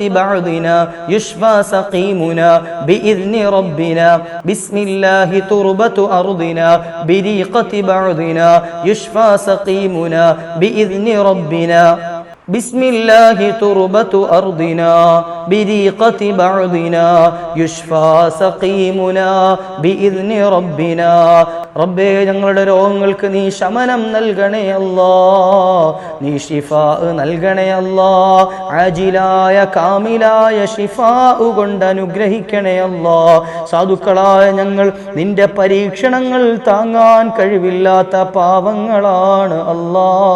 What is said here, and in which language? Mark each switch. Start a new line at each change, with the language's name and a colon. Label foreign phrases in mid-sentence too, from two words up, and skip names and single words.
Arabic: بعضنا يشفى سقيمنا بإذن ربنا بسم الله تربة أرضنا بريقة بعضنا يشفى سقيمنا بإذن ربنا بسم الله تربة أرضنا بريقة بعضنا يشفى سقيمنا بإذن ربنا
Malayalam: റബ്ബേ ഞങ്ങളുടെ രോഗങ്ങൾക്ക് നീ ശമനം നൽകണേ അല്ലാ, നീ ശിഫാ നൽകണേ അല്ലാ, ആജിലായ കാമിലായ ശിഫാ കൊണ്ട് അനുഗ്രഹിക്കണേ അല്ലാ. സാധുക്കളായ ഞങ്ങൾ നിന്റെ പരീക്ഷണങ്ങൾ താങ്ങാൻ കഴിവില്ലാത്ത പാവങ്ങളാണ് അല്ലാ.